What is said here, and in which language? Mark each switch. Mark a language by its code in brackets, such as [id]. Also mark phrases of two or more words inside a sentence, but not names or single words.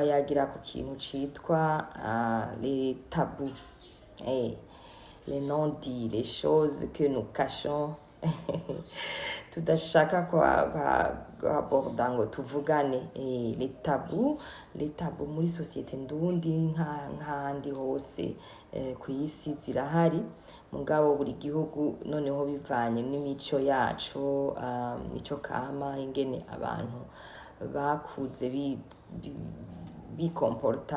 [rn] yagira ku kintu citwa [fr] les tabous, les non-dits, les choses que nous cachons [rn] tudashaka aborda ngo tuvugane. [fr] Les tabous [rn] muri société ndundi nk'ahandi hose ku isi zirahari, mugabo buri gihugu noneho bivanye n'imico yacu, mico kama, ingene abantu bakuze bikomporta.